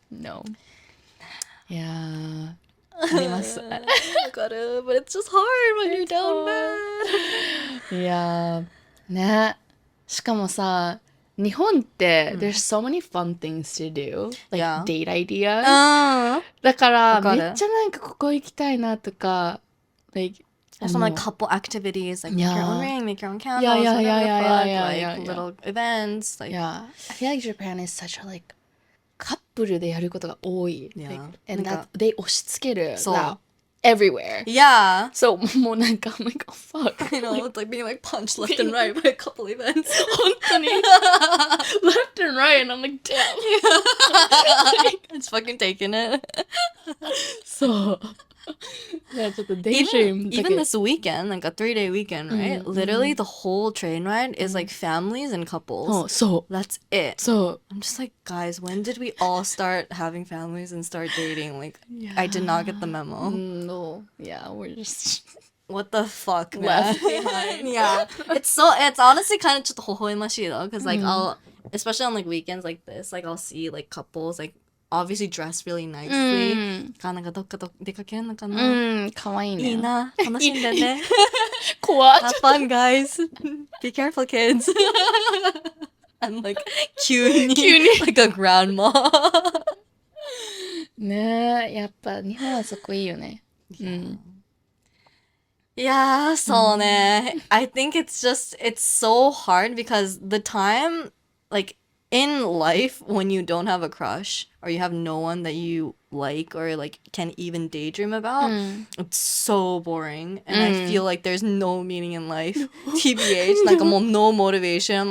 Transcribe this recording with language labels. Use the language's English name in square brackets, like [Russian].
[English] no. Yeah. [Japanese] あります。 [English] Gotta, but it's just hard when you're down bad. [Japanese] いやー、ね。しかもさ、日本って、 [English] there's so many fun things to do. Like, Yeah. date ideas. [Japanese] うん。だから、わかる。めっちゃなんかここ行きたいなとか、like, [English] Some like couple activities, like make your own ring, make your own candles, Yeah, whatever the fuck, yeah, like little events, like yeah. I feel like Japan is such a like [Japanese] カップルでやることが多い。 [English] Yeah. Like, and [Japanese] なんか [English] that they [Japanese] 押し付ける。そう。 [English] that everywhere. yeah. So [Japanese] もうなんか [English] I'm like, oh fuck. I know, it's like being like punched left and right by a couple events. [Japanese] 本当に [English] left and right and I'm like, damn. It's fucking taking it. [Japanese] そう。いやちょっと daydream [English] Even this weekend, like a 3-day weekend, right? Literally the whole train ride is like families and couples. [Japanese] そう。 [English] That's it. [Japanese] そう。 [English] I'm just like, guys, when did we all start having families and start dating? Like, I did not get the memo. No. Yeah, we're just What the fuck, man? left behind. Yeah. It's honestly kind of just hohoimashi though, because like I'll, especially on like weekends like this, like I'll see like couples like obviously dressed really nicely. [Japanese] なんかどっかと出かけるのかな？かわいいね。いいな。楽しんでね。怖っ。 [English] Have fun, guys. Be careful, kids. I'm like, [Japanese] 急に [English] like a grandma. [Japanese] ねえ、やっぱ日本はそこいいよね。 [English] Yeah, so ne. I think it's so hard because the time, like, in life, when you don't have a crush or you have no one that you like or, like, can even daydream about, it's so boring. And I feel like there's no meaning in life. TBH, like, no motivation.